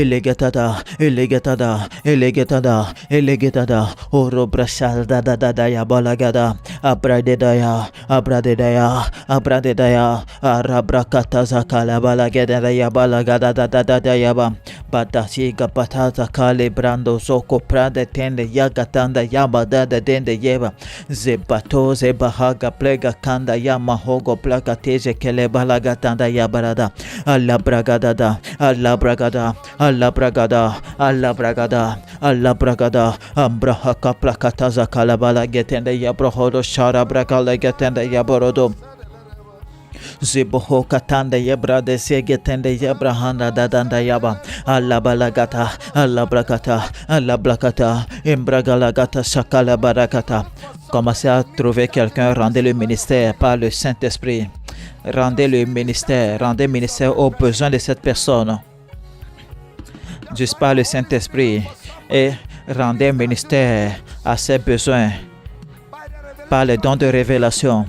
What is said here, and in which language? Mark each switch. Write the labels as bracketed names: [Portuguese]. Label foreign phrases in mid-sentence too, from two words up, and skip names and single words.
[French] oro brashada da yabalagada abradedaya arabrakata zakala balagetanda yabalagada da yaba batasiga patata kale brando soko prade tende yagatanda yabada dende yeba zebato zebahaga plega kanda ya mahogo plaka teze kele balagatanda ya barada alla bragada ambraha kaplakata zakala balagetende ya brohodo shara bragala getende ya borodo Ziboho katanda yebra de segetende yebrahanda dadanda yaba alla blakata imbragalagata shakala barakata. Commencez à trouver quelqu'un, rendez le ministère par le Saint-Esprit. Rendez ministère aux besoins de cette personne. Juste par le Saint-Esprit. Et rendez ministère à ses besoins par le don de révélation.